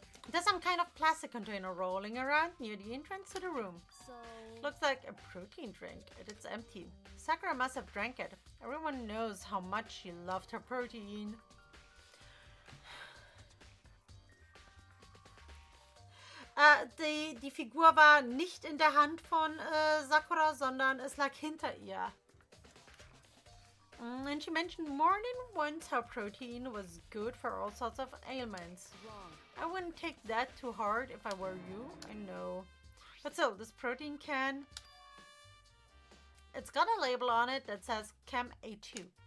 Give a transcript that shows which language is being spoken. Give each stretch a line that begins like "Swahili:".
English: There's some kind of plastic container rolling around near the entrance to the room. So, Looks like a protein drink, and it's empty. Sakura must have drank it. Everyone knows how much she loved her protein.
German: Die Figur war nicht in der Hand von Sakura, sondern es lag hinter ihr.
English: And she mentioned more than once how protein was good for all sorts of ailments. wrong. I wouldn't take that too hard if I were you, I know. But still, this protein can... It's got a label on it that says Chem A2.